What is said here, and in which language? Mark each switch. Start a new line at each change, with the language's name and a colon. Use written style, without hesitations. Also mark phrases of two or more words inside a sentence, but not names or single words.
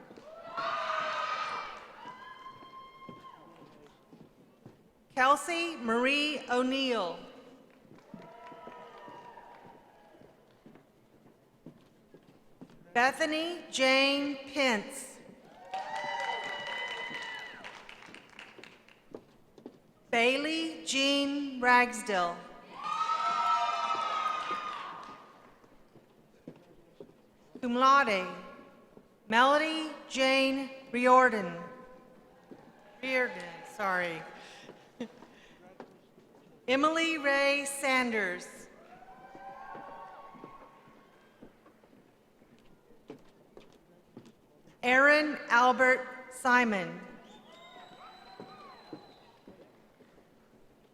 English: Kelsey Marie O'Neill. Bethany Jane Pence. Bailey Jean Ragsdale.
Latin: Cum laude,
English: Melody Jane Riordan. Emily Ray Sanders. Aaron Albert Simon.